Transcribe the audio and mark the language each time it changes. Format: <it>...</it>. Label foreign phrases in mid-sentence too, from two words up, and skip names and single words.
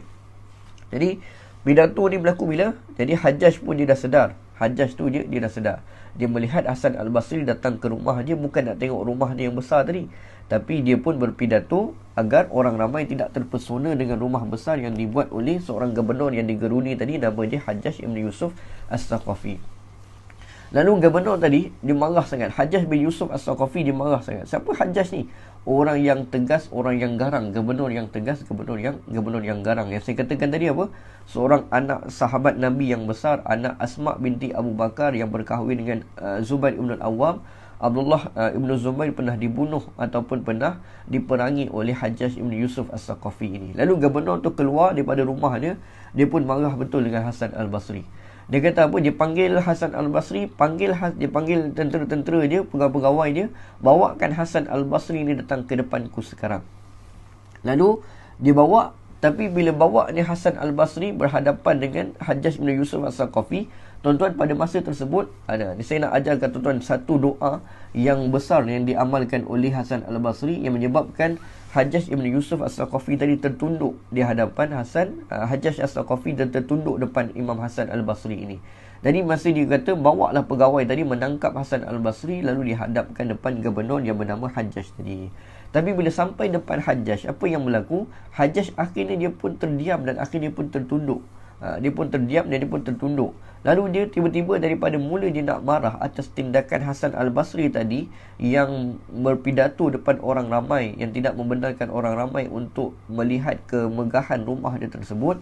<ms>Jadi pidato ni berlaku bila? Jadi Hajjaj pun dia dah sedar. Hajjaj tu dia dah sedar. Dia melihat Hasan Al-Basri datang ke rumah dia, bukan nak tengok rumah dia yang besar tadi, tapi dia pun berpidato agar orang ramai tidak terpesona dengan rumah besar yang dibuat oleh seorang gubernur yang digeruni tadi, nama dia Hajjaj bin Yusuf As-Saqafi. Lalu gubernur tadi dia marah sangat. Hajjaj bin Yusuf As-Saqafi dia marah sangat. Siapa Hajjaj ni? Orang yang tegas, orang yang garang, gubernur yang tegas, gubernur yang garang. Yang saya katakan tadi apa? Seorang anak sahabat Nabi yang besar, anak Asma binti Abu Bakar yang berkahwin dengan Zubair ibn al-Awwam. Abdullah ibn Zubair pernah dibunuh ataupun pernah diperangi oleh Hajjaj ibn Yusuf As-Saqafi ini. Lalu gubernur tu keluar daripada rumah dia pun marah betul dengan Hasan Al-Basri. Dia kata apa? Dia panggil Hasan Al-Basri, dia panggil tentera-tentera dia, pegawai dia, bawakan Hasan Al-Basri ni datang ke depanku sekarang. Lalu dia bawa, tapi bila bawa ni Hasan Al-Basri berhadapan dengan Hajjaj bin Yusuf As-Saqafi, tuan-tuan, pada masa tersebut saya nak ajarkan tuan-tuan satu doa yang besar yang diamalkan oleh Hasan Al-Basri yang menyebabkan Hajjaj ibn Yusuf As-Saqafi tadi tertunduk di hadapan Hajjaj As-Saqafi dan tertunduk depan Imam Hasan Al-Basri ini. Jadi masa dia kata, bawalah pegawai tadi menangkap Hasan Al-Basri, lalu dihadapkan depan gubernur yang bernama Hajjaj tadi. Tapi bila sampai depan Hajjaj, apa yang berlaku? Hajjaj akhirnya dia pun terdiam dan akhirnya dia pun tertunduk. Dia pun terdiam dan dia pun tertunduk. Lalu dia tiba-tiba daripada mula dia nak marah atas tindakan Hasan Al-Basri tadi yang berpidato depan orang ramai, yang tidak membenarkan orang ramai untuk melihat kemegahan rumah dia tersebut.</ms>